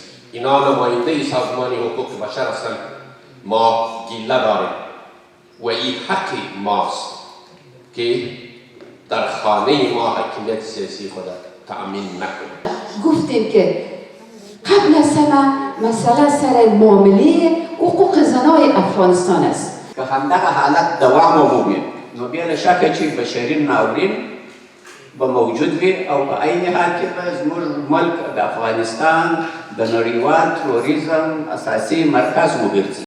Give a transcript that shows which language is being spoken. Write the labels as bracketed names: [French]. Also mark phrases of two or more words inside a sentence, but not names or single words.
[Persian] اینا نماینده سازمان حقوق بشر هستند. ما گله داریم و این حق ماست که در خانه ما حکمیت سیاسی خود تأمین نکنیم. گفتیم که قبل از همه مسئله سر معامله حقوق زنای افغانستان است [Pashto] که همدغه حالت دوام ومومي نو بیا له شکه چې بشري ناورین به موجود وي او په عین حال کې به زموږ ملک د افغانستان د نړیوال تروریزم اساسي مرکز وګرځي.